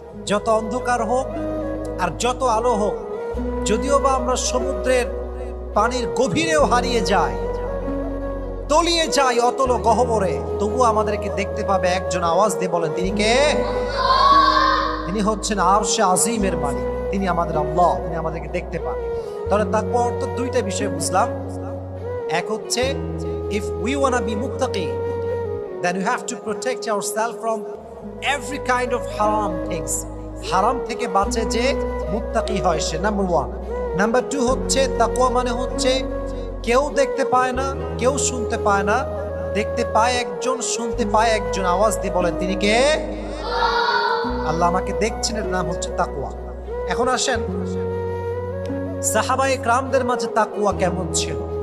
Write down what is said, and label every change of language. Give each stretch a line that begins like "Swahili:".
Bangla: যত অন্ধকার হোক আর যত আলো হোক, যদিও বা আমরা সমুদ্রের পানির গভীরেও হারিয়ে যাই, তলিয়ে যাই অতল গহ্বরে, তবুও আমাদেরকে দেখতে পাবে একজন। আওয়াজ দিয়ে বলেন তিনি কে? তিনি হচ্ছেন আরশে আজিমের মালিক, তিনি আমাদের আল্লাহ, তিনি আমাদেরকে দেখতে পান। তাহলে তাকওয়া অর্থ 2টা বিষয় বুঝলাম। এক হচ্ছে
English: if we want to be muttaqi, then you have to protect yourself from every kind of haram things.
Bangla: হারাম থেকে বাঁচে যে মুত্তাকি হয় সে, নাম্বার 1। নাম্বার 2 হচ্ছে তাকওয়া মানে হচ্ছে কেউ দেখতে পায় না, কেউ শুনতে পায় না, দেখতে পায় একজন, শুনতে পায় একজন। আওয়াজ দিয়ে বলেন তিনি কে? আল্লাহ আমাকে দেখছেন, এর নাম হচ্ছে তাকওয়া। এখন আসেন, সাহাবায়ে কেরামদের মাঝে তাকওয়া কেমন ছিল।